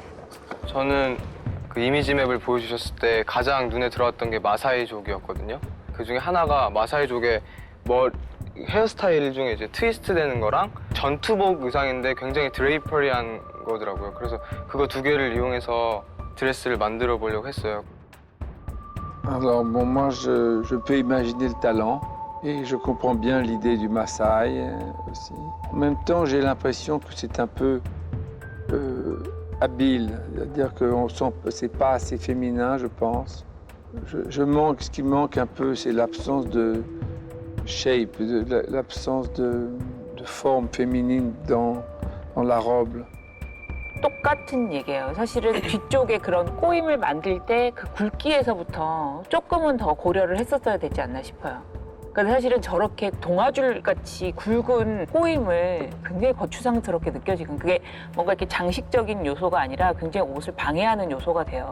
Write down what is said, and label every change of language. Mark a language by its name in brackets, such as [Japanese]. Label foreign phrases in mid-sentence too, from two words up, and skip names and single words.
[Korean] 저는 그 이미지맵을 보여주셨을 때 가장 눈에 들어왔던 게 마사이족이었거든요. 그 중에 하나가 마사이족의 헤어스타일 중에 이제 트위스트 되는 거랑 전투복 의상인데 굉장히 드레이퍼리한 거더라고요. 그래서 그거 두 개를 이용해서 드레스를 만들어 보려고 했어요. [French] Alors bon, moi je peux imaginer le talent et je comprends bien l'idée du Maasai aussi. En même temps, j'ai l'impression que c'est un peu habile, c'est-à-dire que c'est pas assez féminin, je pense. Ce qui manque un peu, c'est l'absence de shape, l'absence de forme féminine dans la robe. [Korean] 똑같은 얘기예요. 사실은 뒤쪽에 그런 꼬임을 만들 때 그 굵기에서부터 조금은 더 고려를 했었어야 되지 않나 싶어요. 그러니까 사실은 저렇게 동아줄 같이 굵은 꼬임을 굉장히 거추장스럽게 느껴지고 그게 뭔가 이렇게 장식적인 요소가 아니라 굉장히 옷을 방해하는 요소가 돼요.